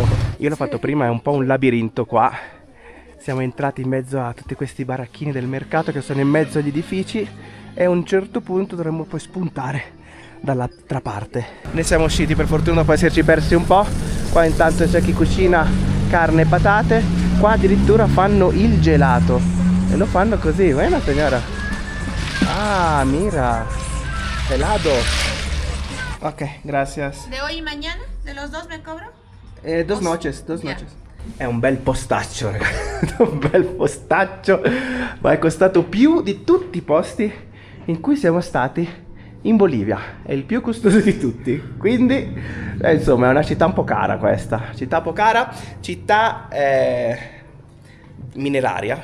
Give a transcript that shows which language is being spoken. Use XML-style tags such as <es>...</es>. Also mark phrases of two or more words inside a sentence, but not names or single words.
<it>Io l'ho fatto prima, è un po' un labirinto qua. Siamo entrati in mezzo a tutti questi baracchini del mercato che sono in mezzo agli edifici, e a un certo punto dovremmo poi spuntare dall'altra parte. Ne siamo usciti per fortuna dopo esserci persi un po'. Qua intanto c'è chi cucina carne e patate. Qua addirittura fanno il gelato e lo fanno così, buena signora.</it> <es>Ah, mira, helado. Ok, gracias. ¿De hoy y mañana? ¿De los dos me cobro? Dos noches.</es> <it>È un bel postaccio, ragazzi. Un bel postaccio. Ma è costato più di tutti i posti in cui siamo stati in Bolivia. È il più costoso di tutti. Quindi, insomma, è una città un po' cara questa. Città un po' cara. Città mineraria.</it>